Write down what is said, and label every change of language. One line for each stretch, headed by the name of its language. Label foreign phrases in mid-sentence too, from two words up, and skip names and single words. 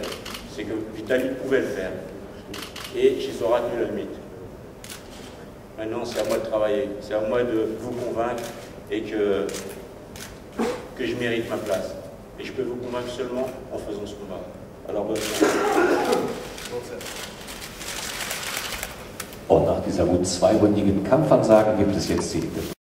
French: C'est que Vitali pouvait le faire. Et chez Zora, il a la limite. Maintenant, c'est à moi de travailler. C'est à moi de vous convaincre et que je mérite ma place. Et je peux vous convaincre seulement en faisant ce combat. Alors, bonne chance.
German: Und nach dieser gut zweirundigen Kampfansage gibt es jetzt die